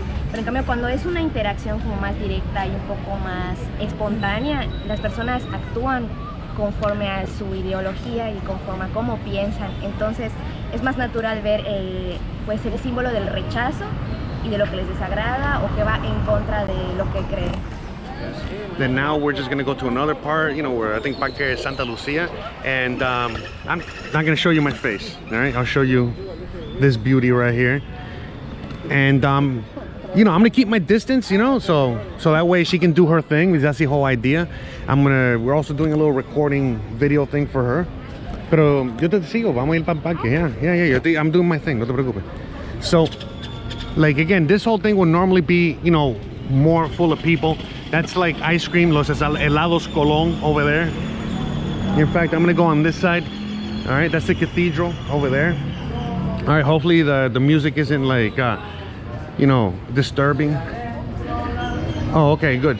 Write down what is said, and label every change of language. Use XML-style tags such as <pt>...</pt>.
<es>Pero en cambio, cuando es una interacción como más directa y un poco más espontánea, las personas actúan conforme a su ideología y conforme a cómo piensan. Entonces es más natural ver pues el símbolo del rechazo y de lo que les desagrada o que va en contra de lo que creen.</es> <en>Then now we're just gonna go to another part, you know, where I think Parque Santa Lucia, and I'm not gonna show you my face. All right, I'll show you this beauty right here, and you know, I'm gonna keep my distance, you know, so that way she can do her thing, because that's the whole idea. We're also doing a little recording video thing for her.</en> <es>Pero yo te sigo, vamos a ir para el parque.</es> <en>Yeah, I'm doing my thing,</en> <es>no te preocupes.</es> <en>So, like again, this whole thing would normally be, you know, more full of people. That's like ice cream, los helados Colón over there. In fact, I'm gonna go on this side. All right, that's the cathedral over there. All right, hopefully the music isn't like, you know, disturbing. Oh, okay, good.</en>